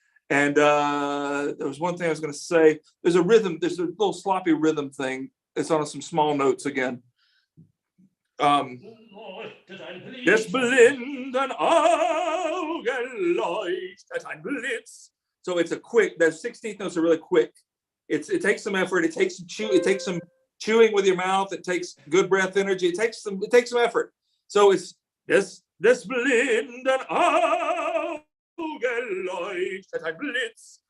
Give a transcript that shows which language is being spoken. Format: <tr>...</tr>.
<en>And there was one thing I was going to say. There's a little sloppy rhythm thing. It's on some small notes again.</en> <de>Des blinden Augen leuchtet ein Blitz.</de> <en>So it's a quick. The 16th notes are really quick. It takes some effort. It takes some chewing with your mouth. It takes good breath energy. It takes some effort. So it's</en> <de>des blinden Augen leuchtet ein Blitz.</de>